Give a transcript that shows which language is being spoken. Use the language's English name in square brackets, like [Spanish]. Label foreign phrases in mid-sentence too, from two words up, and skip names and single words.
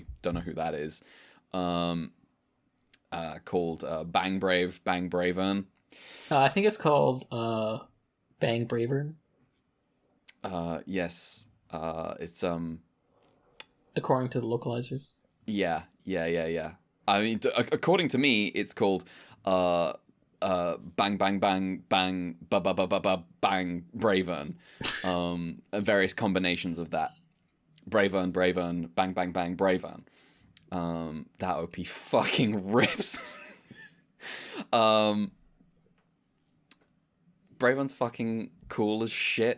[English] Don't know who that is. Called Bang Bravern. I think it's called Bang Bravern. Yes. It's according to the localizers. Yeah. I mean, according to me, it's called Bang Bang Bang Bang Ba Ba Ba Ba Ba Bang Bravern. Various combinations of that. Bravern, Bang Bang Bang Bravern. That OP fucking rips. Bravern's fucking cool as shit.